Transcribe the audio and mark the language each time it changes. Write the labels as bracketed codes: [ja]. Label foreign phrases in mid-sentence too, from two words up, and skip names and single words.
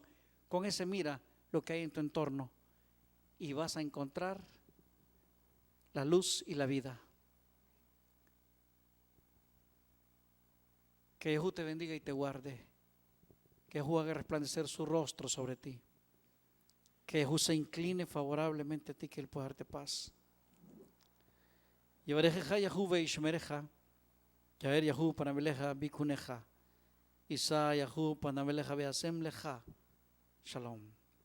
[es] Con ese mira lo que hay en tu entorno y vas a encontrar la luz y la vida. Que Yahú te bendiga y te guarde. Que Yahú haga resplandecer su rostro sobre ti. Que Yahú se incline favorablemente a ti, que Él pueda darte paz. [he] יברכך יהו וישמרך, יאר יהו פניו אליך ויחנך, ישא יהו פניו אליך וישם לך. Shalom.